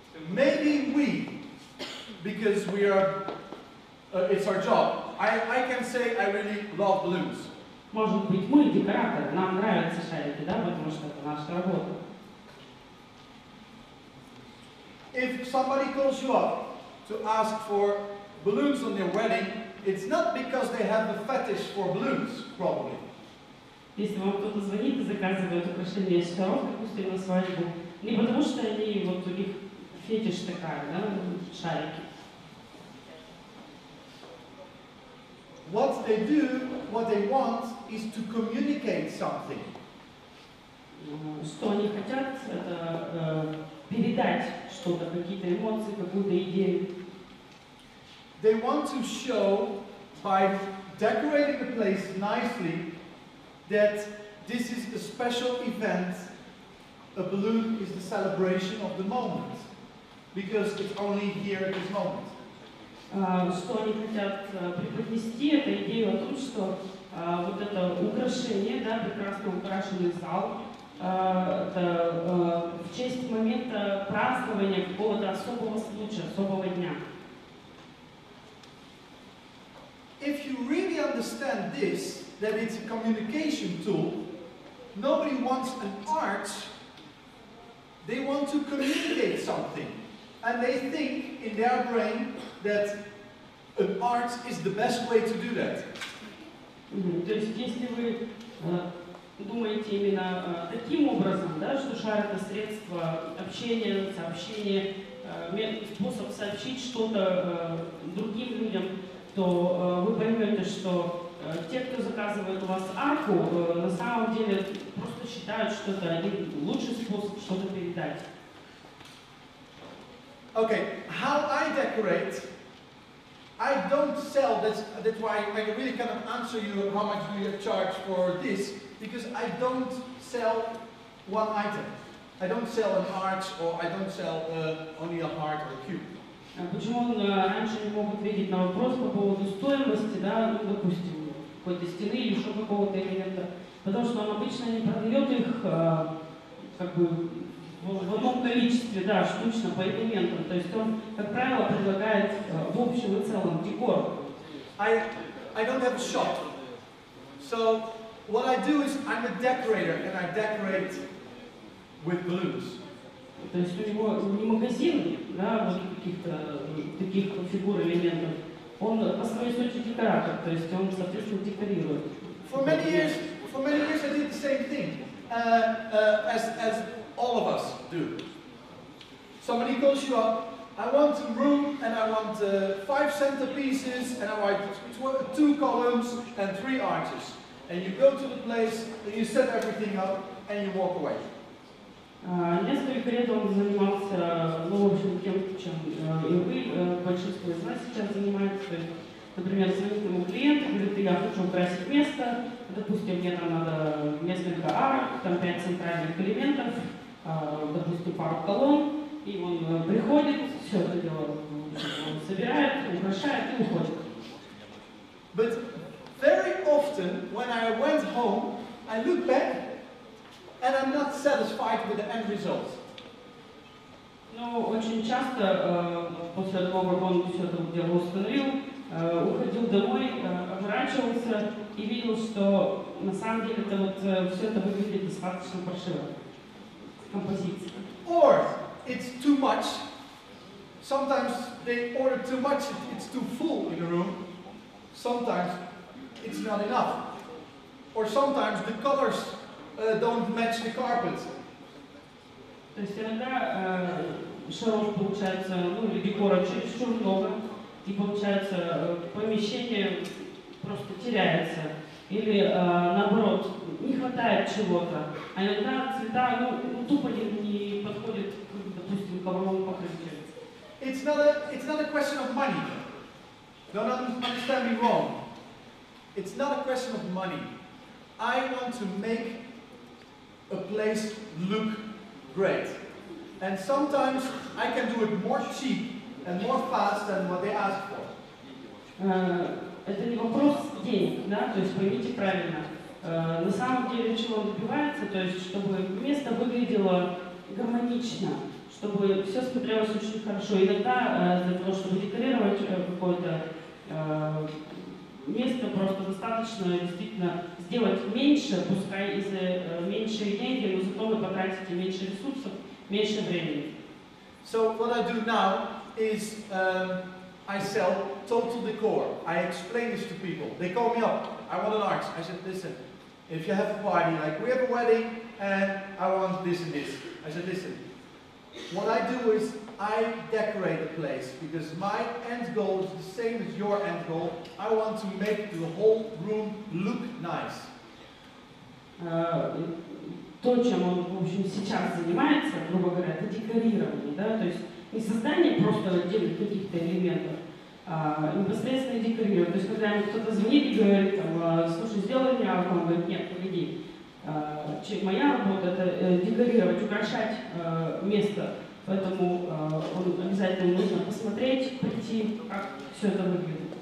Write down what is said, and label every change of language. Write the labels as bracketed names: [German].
[English] Maybe we, because we are, it's our job. I can say I really love balloons. [Russian] Может быть, мы декораторы, нам нравятся шарики, да, потому что это наша работа. [English] If somebody calls you up to ask for balloons on their wedding, it's not because they have the fetish for balloons, probably. [Russian] Если вам кто-то звонит и заказывает украшение из шаров, допустим, на свадьбу, не потому что они, вот у них фетиш такая, да, шарики. [English] What they do, what they want, is to communicate something. [Russian] Что они хотят, это передать что-то, какие-то эмоции, какую-то идею. [English] They want to show by decorating the place nicely that this is a special event. A balloon is the celebration of the moment, because it's only here at this moment. [Russian] Что они хотят преподнести, это идея о том, что вот это украшение, да, прекрасно украшенный зал, это в честь момента празднования какого-то особого случая, особого дня. [English] If you really understand this, that it's a communication tool, nobody wants an arch, they want to communicate something. And they think in their brain that an arch is the best way to do that. [Russian] То есть, если вы думаете именно таким образом, да, что шар это средство общения, сообщения, способ сообщить что-то другим людям, то вы поймете, что те, кто заказывает у вас арку, на самом деле просто считают, что это один лучший способ что-то передать. [English] Okay, how I decorate, I don't sell, that's why I really cannot answer you how much do you charge for this, because I don't sell one item. I don't sell an arch, or I don't sell only a heart or a cube. [Russian] Почему он раньше не мог ответить на вопрос по поводу стоимости, да, ну, допустим, какой-то стены или еще какого-то элемента? Потому что он обычно не продает их как бы в одном количестве, да, штучно по элементам. То есть он, как правило, предлагает в общем и целом декор. [English] I don't have a shop, so what I do is I'm a decorator and I decorate with balloons. [Russian] То есть у него не магазин, да, вот каких-то таких фигур, элементов. Он по своей сути декоратор, то есть он, соответственно, декорирует. [English] For many years I did the same thing, as all of us do. Somebody calls you up, I want a room and I want 5 centerpieces and I want 2 columns and 3 arches. And you go to the place, and you set everything up and you walk away. [Russian] Несколько лет он занимался, ну, в общем, тем, чем и вы, большинство из вас сейчас занимается. То есть, например, звонит ему клиент, говорит, я хочу украсить место, допустим, мне там надо несколько арок, там 5 центральных элементов, допустим, пару колонн, и он приходит, все это дело он собирает, украшает и уходит. [English] But very often, when I went home, I look back and I'm not satisfied with the end result. [Russian] Но очень часто, после того, как он все это дело установил, уходил домой, оборачивался и видел, что на самом деле это вот все это выглядит достаточно паршиво. Композиция. [English] Or it's too much. Sometimes they order too much, it's too full in a room. Sometimes it's not enough. Or sometimes the colors don't match the carpet. [Russian] То есть иногда шаров получается, ну или декора чересчур много, и получается помещение просто теряется. Или наоборот, не хватает чего-то. А иногда цвета ну, тупо не подходят к, допустим, ковровому покрытию. [English] It's not a question of money. Don't understand me wrong. It's not a question of money. I want to make a place look great. And sometimes I can do it more cheap and more fast than what they ask for. [Russian] Это не вопрос денег, да, то есть поймите правильно. На самом деле, чего он добивается, то есть чтобы место выглядело гармонично, чтобы все смотрелось очень хорошо. Иногда для того, чтобы декорировать какое-то место, просто достаточно действительно сделать меньше, пускай из-за меньшей деньги, но зато вы потратите меньше ресурсов, меньше времени. [English] So what I do now is I sell total decor. I explain this to people. They call me up. I want an arch. I said, listen, if you have a party, like we have a wedding, and I want this and this. I said, listen, what I do is I decorate the place because my end goal is the same as your end goal. I want to make the whole room look nice. [Russian] То, чем он, в общем, сейчас занимается, грубо говоря, это декорирование, да, то есть не создание просто отдельных каких-то элементов, непосредственно декорировать. То есть, когда ему кто-то звонит и говорит, там, слушай, сделай мне арку, он говорит, нет, погоди. Моя работа это декорировать, украшать место, поэтому он обязательно нужно посмотреть, прийти, как все это выглядит.